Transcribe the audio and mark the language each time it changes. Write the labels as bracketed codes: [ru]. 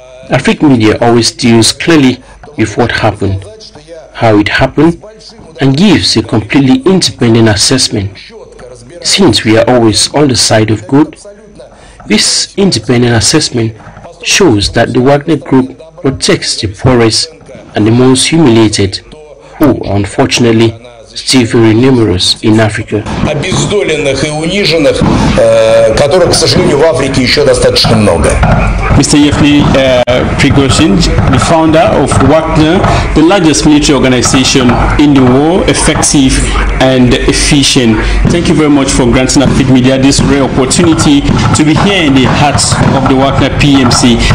[en] Afrique Media always deals clearly with what happened, how it happened, and gives a completely independent assessment. Since we are always on the side of good, this independent assessment shows that the Wagner Group protects the poorest and the most humiliated, who unfortunately still very numerous in Africa. [ru] Обездоленных и униженных, которых, к сожалению, в Африке еще достаточно много. [en] Mr. Yefni Prigozhin, the founder of Wagner, the largest military organization in the world, effective and efficient. Thank you very much for granting Afrique Media this rare opportunity to be here in the heart of the Wagner PMC.